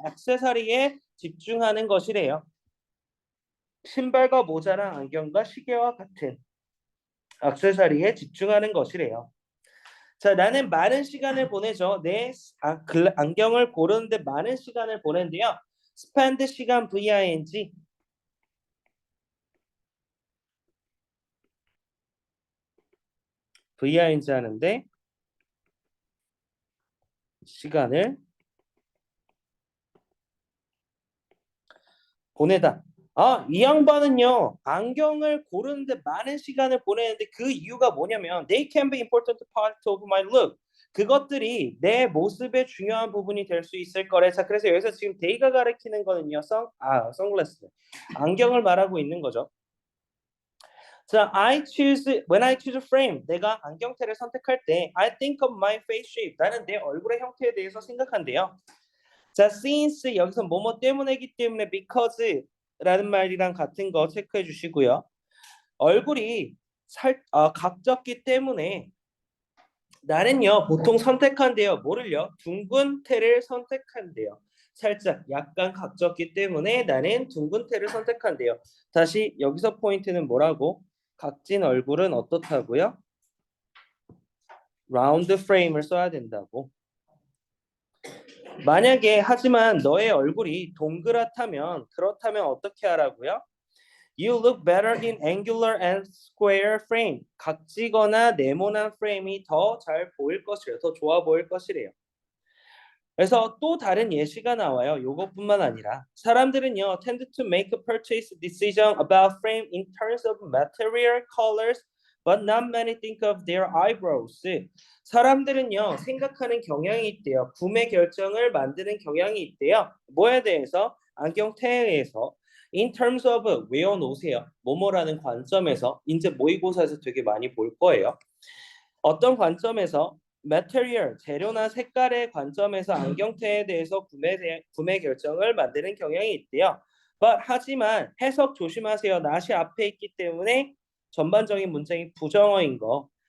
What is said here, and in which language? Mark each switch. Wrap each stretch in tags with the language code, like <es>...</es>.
<ko>액세서리에 집중하는 것이래요. 신발과 모자랑 안경과 시계와 같은 액세서리에 집중하는 것이래요. 자, 나는 많은 시간을 보내죠. 안경을 고르는데 많은 시간을 보낸대요.</ko> <en>spend</en> <ko>시간</ko> <en>VING.</en> <ko>VING 하는데 시간을 보내다. 이 양반은요 안경을 고르는데 많은 시간을 보내는데 그 이유가 뭐냐면</ko> <en>they can be important part of my look.</en> <ko>그것들이 내 모습의 중요한 부분이 될 수 있을 거래. 자, 그래서 여기서 지금 they가 가리키는 거는요 선글라스 안경을 말하고 있는 거죠.</ko> <en>자, when I choose a frame,</en> <ko>내가 안경테를 선택할 때</ko> <en>I think of my face shape.</en> <ko>나는 내 얼굴의 형태에 대해서 생각한대요. 자, since 여기서 뭐뭐 때문에기 때문에 because라는 말이랑 같은 거 체크해 주시고요. 얼굴이 각졌기 때문에 나는요 보통 선택한대요. 뭐를요? 둥근 태를 선택한대요. 살짝 약간 각졌기 때문에 나는 둥근 태를 선택한대요. 다시 여기서 포인트는 뭐라고? 각진 얼굴은 어떻다고요? 라운드 프레임을 써야 된다고. 만약에 하지만 너의 얼굴이 동그랗다면 그렇다면 어떻게 하라고요?</ko> <en>You look better in angular and square frame.</en> <ko>각지거나 네모난 프레임이 더 잘 보일 것이래요. 더 좋아 보일 것이래요. 그래서 또 다른 예시가 나와요. 요것뿐만 아니라 사람들은요</ko> <en>tend to make a purchase decision about frame in terms of material, colors, but not many think of their eyebrows.</en> <ko>사람들은요 생각하는 경향이 있대요. 구매 결정을 만드는 경향이 있대요. 뭐에 대해서? 안경테에 대해서. In terms of 외워놓으세요. 뭐뭐라는 관점에서 이제 모의고사에서 되게 많이 볼 거예요. 어떤 관점에서 material, 재료나 색깔의 관점에서 안경테에 대해서 구매 결정을 만드는 경향이 있대요. 하지만 해석 조심하세요. not이 앞에 있기 때문에 전반적인 문장이 부정어인 거.</ko>